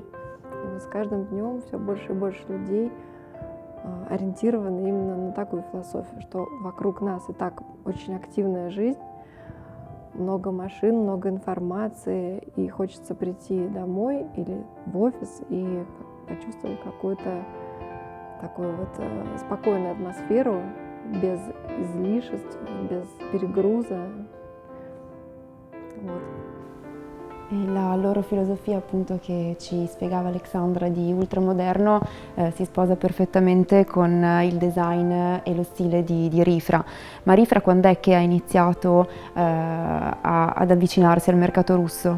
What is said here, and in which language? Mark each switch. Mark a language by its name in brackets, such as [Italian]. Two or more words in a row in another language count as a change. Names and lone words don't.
[Russian] И вот с каждым днем все больше и больше людей ориентированы именно на такую философию, что вокруг нас и так очень активная жизнь, много машин, много информации, и хочется прийти домой или в офис и почувствовать какую-то такую вот спокойную атмосферу, без излишеств, без перегруза. Вот. [Italian] E la loro filosofia, appunto, che ci spiegava Alexandra, di ultramoderno, si sposa perfettamente con il design e lo stile di Rifra. Ma Rifra quando è che ha iniziato ad avvicinarsi al mercato russo?